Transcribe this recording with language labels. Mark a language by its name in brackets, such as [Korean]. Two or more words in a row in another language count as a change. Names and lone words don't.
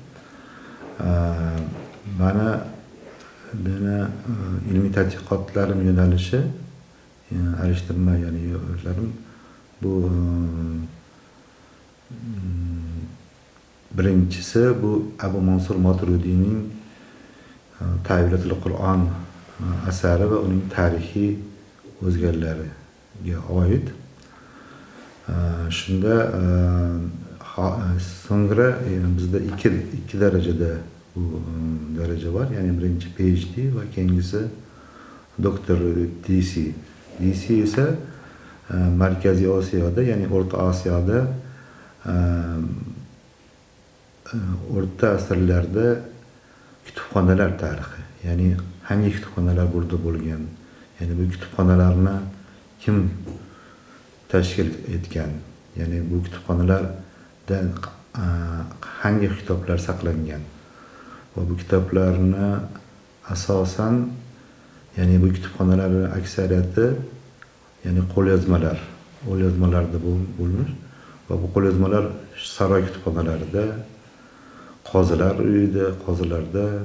[Uzbek] Meni ilmiy tadqiqotlarim yo'nalishi, alishtirma ya'ni yo'llarim bu birinchisi bu Abu Mansur Moturudiyning Ta'vilatul Qur'on asari va uning tarixiy o'zgarlariga oid. Shunda so'ngra bizda ikki darajada bu daraja var. Yani birinchi PhD va keyingisi doktor DC. DC ise Markaziy Osiyoda, ya'ni O'rta Osiyoda o'rta asrlarda kutubxonalar tarixi, ya'ni hangi kutubxonalar burada bo'lgan, ya'ni bu kutubxonalarni kim tashkil etgan, ya'ni bu kutubxonalarda hangi kitoblar saqlangan va bu kitoblarni asosan, ya'ni bu kutubxonalarning aksariyati ya'ni qo'lyozmalarda bo'lmiş va bu qo'lyozmalar saroy kutubxonalarida, qozilar uyida, qozilarda